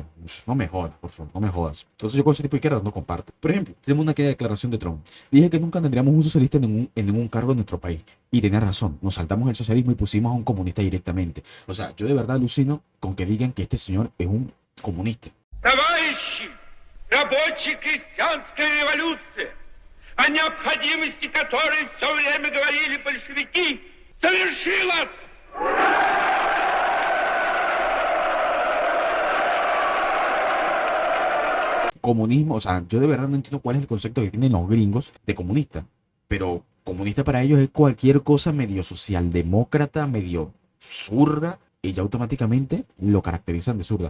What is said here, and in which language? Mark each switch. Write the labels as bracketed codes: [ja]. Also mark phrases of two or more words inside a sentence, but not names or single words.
[es] No me jodas, por favor, no me jodas. Entonces yo con ese tipo de izquierdas no comparto. Por ejemplo, tenemos una declaración de Trump. Dije que nunca tendríamos un socialista en ningún cargo en nuestro país. Y tenía razón, nos saltamos el socialismo y pusimos a un comunista directamente. O sea, yo de verdad alucino con que digan que este señor es un comunista. [ru] Товарищи, рабочая крестьянская революция, о необходимости которой все время говорили большевики, совершилась! [es] Comunismo, o sea, yo de verdad no entiendo cuál es el concepto que tienen los gringos de comunista, pero comunista para ellos es cualquier cosa medio socialdemócrata, medio zurda, y ya automáticamente lo caracterizan de zurda.